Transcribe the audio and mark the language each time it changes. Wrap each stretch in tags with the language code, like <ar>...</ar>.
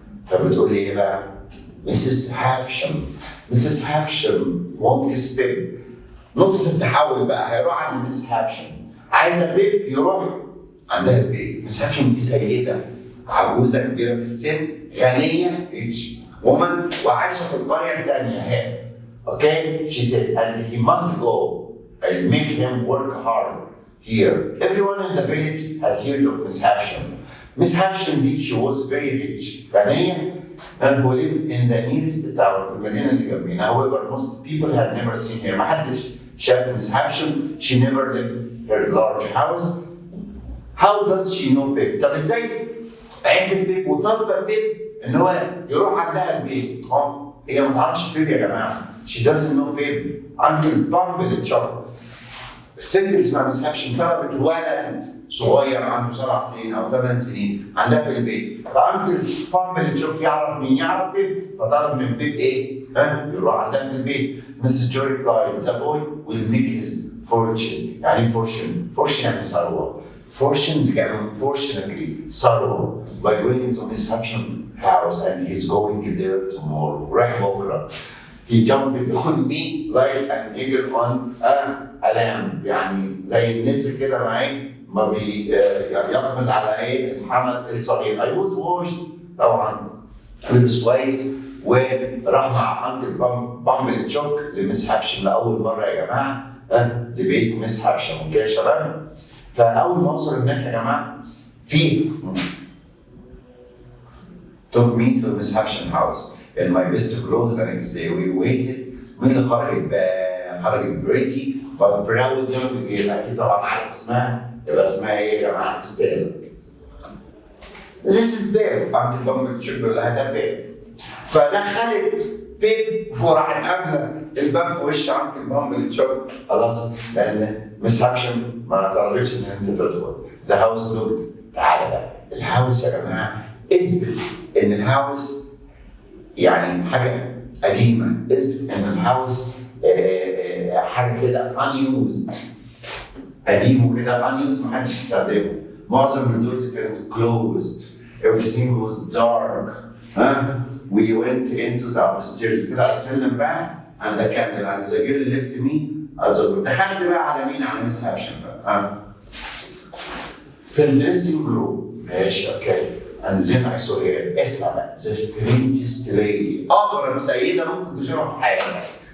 <ar>فبتقول لي ايه بقى؟ مسز هافشم won't بيب. نقطة التحول بقى هيروح عند مس هافشم، عايزة بيب يروح عندها البيت. مس هافشم دي سيدة عجوزة كبيرة في السن، غنية ريتش وومن، وعايشة في القرية الثانية هي.</ar> <en>Okay? She said, and he must go. I'll make him work hard here. Everyone in the village had heard of Miss Havsham. Miss Havsham did, she was very rich, غنية, and who lived in the nearest town,</en> <ar>في المدينة اللي جنبينا.</ar> <en>However, most people had never seen her.</en> <ar>ما حدش شاف Miss Havsham.</ar> <en>She never left her large house. How does she know Pip?</en> <ar>طب ازاي عرفت بيب وطالبة بيب ان هو يروح عندها البيت؟ هي ما تعرفش بيب يا جماعة.</ar> <en>She doesn't know Pip. Uncle Bumble الشر.</en> <ar>الست اللي اسمها مس هافشم طلبت ولد صغير عنده 7 سنين او 8 سنين عندها في البيت، فانكل بامبل تشوف يعرف مين؟ يعرف بيب، فطلب من بيب ايه؟ يروح عندها في البيت.</ar> <en>Mrs Joe replied, the boy will make his fortune.</en> <ar>يعني fortune يعني ثروة.</ar> <en>fortune يعني fortunately ثروة by going to Miss Havsham house and he's going there tomorrow.</en> <ar>رايح بكرة.</ar> <en>He jumped on me like an eagle on a lamb.</en> <ar>يعني زي النسر كده معايا ما يقفز على ايه الحمل الصغير.</ar> <en>I was washed</en> <ar>طبعا لبس كويس وراح مع انكل بامبل تشوك لمس هافشم لاول مره يا جماعه لبيت مس هافشم. اوكي يا شباب؟ فاول ما وصل هناك يا جماعه في</ar> <en>took me to Miss Havsham house in my best clothes the next day. We waited.</en> <ar>مين اللي خرجت بقى؟ خرجت بريتي</ar> <en>but proud young girl.</en> <ar>اكيد طبعا عارف اسمها، يبقى اسمها ايه يا جماعه؟ ستيل.</ar> <en>This is</en> <ar>بيب. انكل بامبل تشوك بيقول لها ده بيب. فدخلت بيب وراحت قابله الباب في وش انكل بامبل تشوك خلاص، لان مس هافشم ما طلبتش ان انت تدخل.</ar> <en>The house looked.</en> <ar>تعالى بقى الهاوس يا جماعه، اثبت ان الهاوس يعني حاجه قديمه، اثبت ان الهاوس حاجه كده unused، قديم وكده unused ما حدش استخدمه. معظم الدورز كانت closed.</ar> <en>Everything was dark. We went into the upstairs.</en> <ar>طلع السلم بقى عند كاندل عند</ar> <en>the girl left me at the door.</en> <ar>دخلت بقى على مين؟ على مس هافشم بقى. في الدريسنج روم. ماشي اوكي.</ar> <en>And then I saw her.</en> <ar>اسمع بقى.</ar> <en>The strangest lady.</en> <ar>أغرب سيدة ممكن تشوفها في حياتك.</ar>